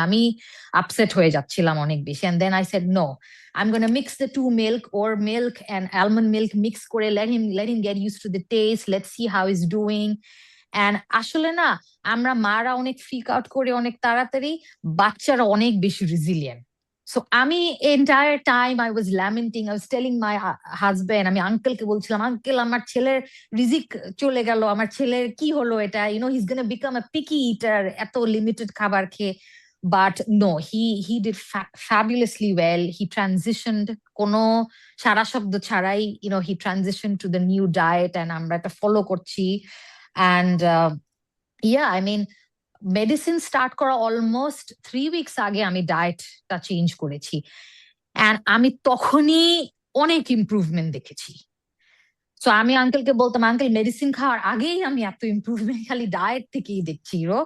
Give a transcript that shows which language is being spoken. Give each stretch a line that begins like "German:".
Bangla: আমি upset হয়ে যাচ্ছিলাম অনেক বেশি,
English: and then I said no, I'm going to mix the two milk and almond milk, mix করে let him get used to the taste, let's see how he's doing.
Bangla: And আসলে না, আমরা মারা অনেক ফ্রিক আউট করে অনেক তাড়াতাড়ি, বাচ্চারা অনেক বেশি রিজিলিয়েন্ট। So আমি entire time I was lamenting,
English: I was telling my husband,
Bangla: আমি আঙ্কেলকে বলছিলাম, আঙ্কেল আমার ছেলের রিজিক চলে গেল, আমার ছেলের কি হলো এটা,
English: he's gonna become a picky eater
Bangla: এত লিমিটেড খাবার খেয়ে।
English: But no, he did fabulously well. He transitioned
Bangla: কোনো সারা শব্দ ছাড়াই,
English: he transitioned to the new diet, and
Bangla: আমরা এটা ফলো করছি। And yeah, I mean, medicine start করা অলমোস্ট 3 weeks আগে আমি ডায়েটটা চেঞ্জ করেছি, এন্ড আমি তখনই অনেক ইমপ্রুভমেন্ট দেখেছি। সো আমি আঙ্কেলকে বলতাম, আঙ্কেল মেডিসিন খাওয়ার আগেই আমি এত ইমপ্রুভমেন্ট খালি ডায়েট থেকেই দেখছি।